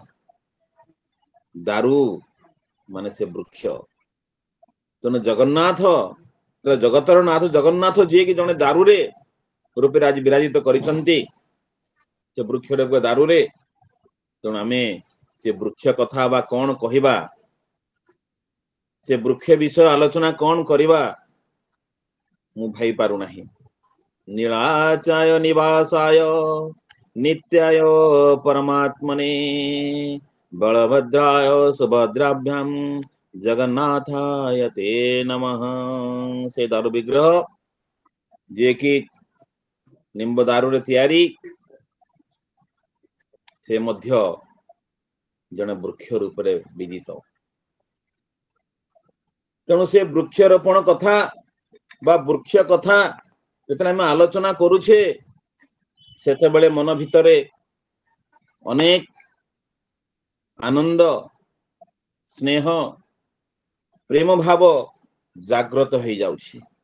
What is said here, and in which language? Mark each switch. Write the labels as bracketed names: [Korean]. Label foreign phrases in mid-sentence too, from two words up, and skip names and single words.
[Odia] ଦାରୁ ମାନେ ସେ ବୃକ୍ଷ ତେଣା ଜଗନ୍ନାଥ ଜଗତର ନାଥ ଜଗନ୍ନାଥ ଯେ କି ଯେଣେ ଦାରୁ ରେ ରୂପେ ଆଜି ବିରାଜିତ କରିଛନ୍ତି ସେ ବୃକ୍ଷ ରେ ଦାରୁ ରେ। ତେଣୁ ଆମେ ସେ ବୃକ୍ଷ କଥା ବା କଉଣ କହିବା, ସେ ବୃକ୍ଷ ବିଷୟ ଆଲୋଚନା କଉଣ କରିବା ମୁ ଭାଇ ପାରୁ ନାହିଁ। [Sanskrit] नीलाचाय निवासाय नित्याय परमात्मने बलभद्राय सुभद्राभ्याम जगन्नाथाय ते नमः। [Odia] ସେ ଦାରୁ ବିଗ୍ରହ ଯେ କି ନିମ୍ବ ଦାରୁ ତିଆରି ସେ ମଧ୍ୟ ଯେଣେ ବୃକ୍ଷ ରୂପ ମେଁ ବିଦିତ। ତେଣୁ ସେ ବୃକ୍ଷରୋପଣ କଥା ବା ବୃକ୍ଷ କଥା ଯେତେ ଆମେ ଆଲୋଚନା କରୁଛେ ସେତେ ମନ ଭିତରେ ଅନେକ ଆନନ୍ଦ ସ୍ନେହ ପ୍ରେମ ଭାବ ଜାଗ୍ରତ ହୋ ଯାଉଛି।